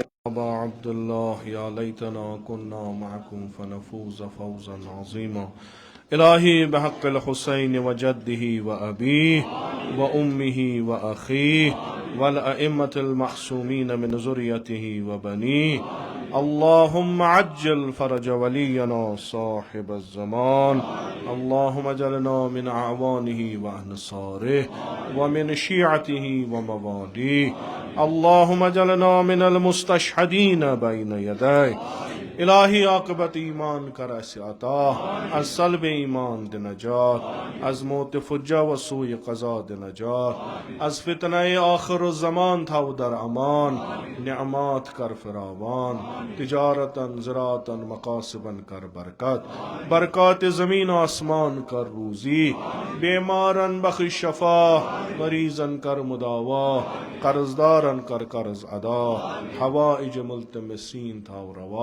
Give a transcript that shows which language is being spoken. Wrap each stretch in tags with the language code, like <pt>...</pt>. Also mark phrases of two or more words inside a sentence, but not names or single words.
<ar>أبا عبد الله يا ليتنا كنا معكم فنفوز فوزا عظيما. إلهي بحق الحسين وجده وأبيه وأمه وأخيه والأئمة المعصومين من ذريته وبنيه. اللهم عجل فرج ولينا صاحب الزمان. اللهم اجعلنا من أعوانه وأنصاره ومن شيعته ومواليه. اللهم اجعلنا من المستشهدين بين يديه.</ar> <ur>الٰہی عاقبت ایمان کر اس عطا، از سلب ایمان دے نجات، از موت فجأہ و سوء قضا دے نجات، از فتنۂ آخر الزمان تھا اُدر امان، نعمات کر فراوان، تجارتن زراعتن مکاسبن کر برکت، برکات زمین آسمان کر روزی، بیمارن بخش شفا، مریضن کر مداوا، قرضدارن کر قرض ادا، حوائج ملتمسین تھا روا.</ur>